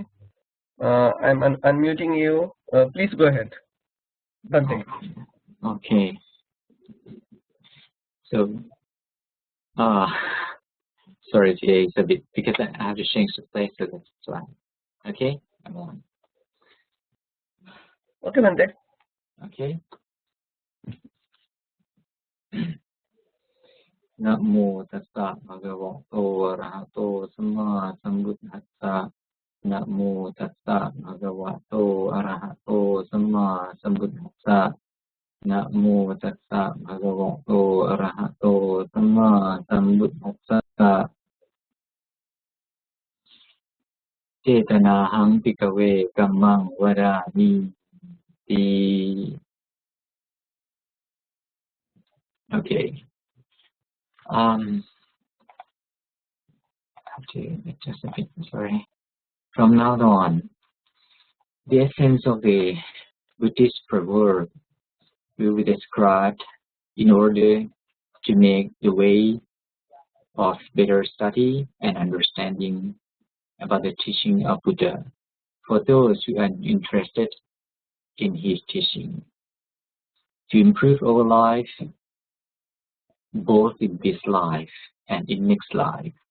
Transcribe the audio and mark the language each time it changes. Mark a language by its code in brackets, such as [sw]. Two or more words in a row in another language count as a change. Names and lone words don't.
[en] I'm unmuting you. Please go ahead, Bhante. Okay. So, sorry, today it's a bit because I have to change the place to this slide. Okay, I'm on. Okay, Bhante. Okay. [pi] Namo tassa bhagavato arahato samma sambuddhassa. Namo tassa bhagavato arahato samma sambuddhassa. Namo tassa bhagavato arahato samma sambuddhassa. Cetanahang pikave kammang vadami. [en] The okay. Okay, just a bit. Sorry. From now on, the essence of the Buddhist proverb will be described in order to make the way of better study and understanding about the teaching of Buddha for those who are interested in his teaching to improve our life both in this life and in next life.